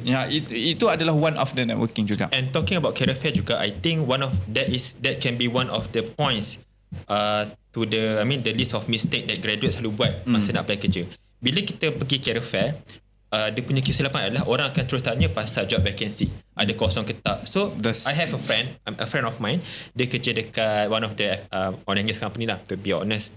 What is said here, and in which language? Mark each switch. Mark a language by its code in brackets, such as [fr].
[ms] Ya, itu adalah [en] one of the networking [ms] juga. [en] And talking about career fair [ms] juga, [en] I think that can be one of the points to the list of mistake that graduates [ms] selalu buat masa nak apply kerja. Bila kita pergi career fair, dia punya kesilapan adalah orang akan terus tanya pasal job vacancy, ada kosong ke tak. [en] So I have a friend of mine, [ms] dia kerja dekat [en] one of the oil and gas company lah, to be honest.